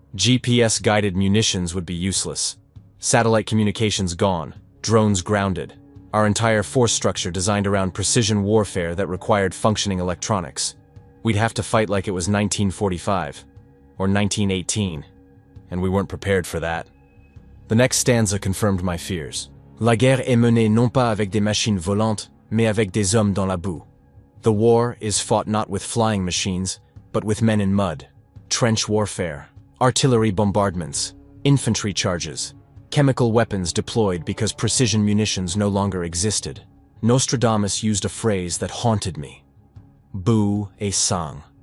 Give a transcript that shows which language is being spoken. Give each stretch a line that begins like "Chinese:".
English: GPS-guided munitions would be useless. Satellite communications gone, drones grounded. Our entire force structure designed around precision warfare that required functioning electronics. We'd have to fight like it was 1945, or 1918, and we weren't prepared for that. The next stanza confirmed my fears.
French: La guerre est menée non pas avec des machines volantes, mais avec des hommes dans la boue.
English: The war is fought not with flying machines, but with men in mud. Trench warfare, artillery bombardments, infantry charges, chemical weapons deployed because precision munitions no longer existed. Nostradamus used a phrase that haunted me.
French: Boue et sang.